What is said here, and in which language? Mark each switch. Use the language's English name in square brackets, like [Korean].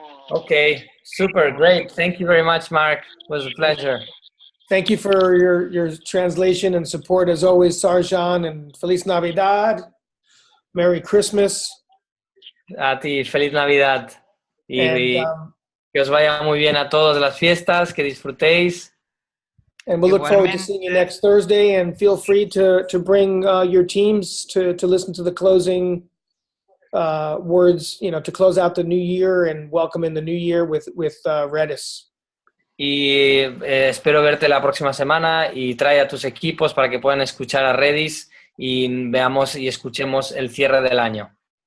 [English] Okay, super, great. Thank you very much, Marc. It was a pleasure. Thank you for your translation and support as always, Sarjan, and [Spanish] Feliz Navidad. [English] Merry Christmas. [Spanish] A ti, feliz Navidad. Y que os vaya muy bien a todos las fiestas, que disfrutéis. [English] And we'll look forward to seeing you next Thursday, and feel free to bring your teams to listen to the closing words, you know, to close out the new year and welcome in the new year with Redis. [Spanish] Y espero verte la próxima semana y trae a tus equipos para que puedan escuchar a Redis y veamos y escuchemos el cierre del año.